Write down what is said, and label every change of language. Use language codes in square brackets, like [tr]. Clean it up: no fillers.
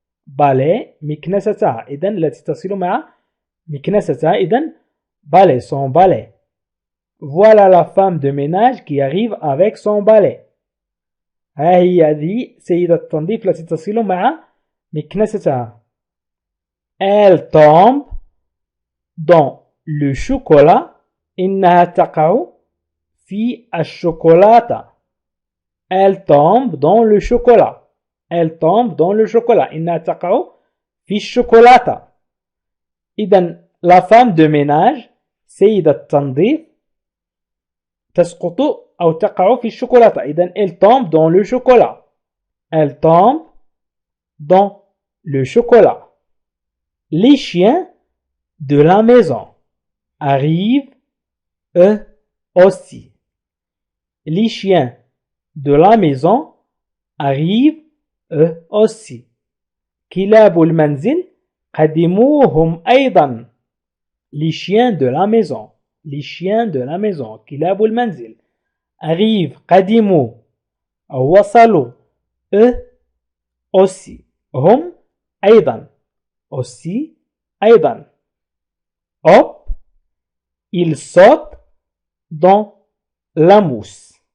[ar] balai مكنستها. إذن التي تصل مع مكنستها. إذن [fr] balai son balai. Voilà la femme de ménage qui arrive avec son balai. [ar] ها هي ذي سيدة التنظيف التي تصل مع مكنستها. [fr] Elle tombe dans le chocolat. [ar] إنها تقع في الشوكولاتة. [fr] Elle tombe dans le chocolat. Elle tombe dans le chocolat. [ar] إنها تقع في الشوكولاتة. إذن [fr] la femme de ménage [ar] سيدة التنظيف تسقط أو تقع في الشوكولاتة. إذن [fr] elle tombe dans le chocolat. Elle tombe dans le chocolat. Les chiens de la maison arrivent eux aussi. Les chiens de la maison arrivent eux aussi. [ar] كلاب المنزل قدموهم أيضا. [fr] Les chiens de la maison. Les chiens de la maison. [ar] كلاب المنزل [fr] arrivent [ar] قدموا أو وصلوا [fr] eux aussi. [ar] هم أيضا. aussi أيضا. [fr] hop il saute dans la mousse.